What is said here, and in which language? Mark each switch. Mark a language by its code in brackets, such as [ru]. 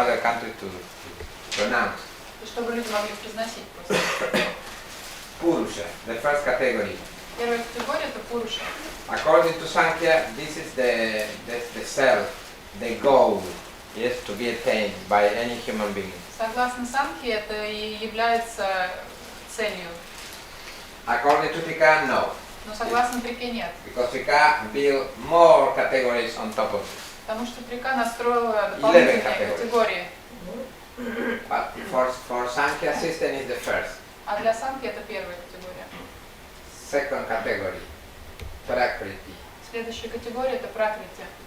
[en] other countries to pronounce. [ru] И чтобы люди могли произносить просто. [en] Purusha, the first category. [ru] Первая категория это пуруша. [en] According to Samkhya, this is the self, the goal, yes, to be attained by any human being. [ru] Согласно Самkhье, это и является целью. [en] According to Trika, no. [ru] Но согласно Трике нет. [en] Because Trika built more categories on top of it. [ru] Потому что Трика настроила дополнительные категории. [en] But for Samkhya system is the first. [ru] А для Самkhьи это первая категория. [en] Second category, Prakriti. [ru] Следующая категория это пракрити.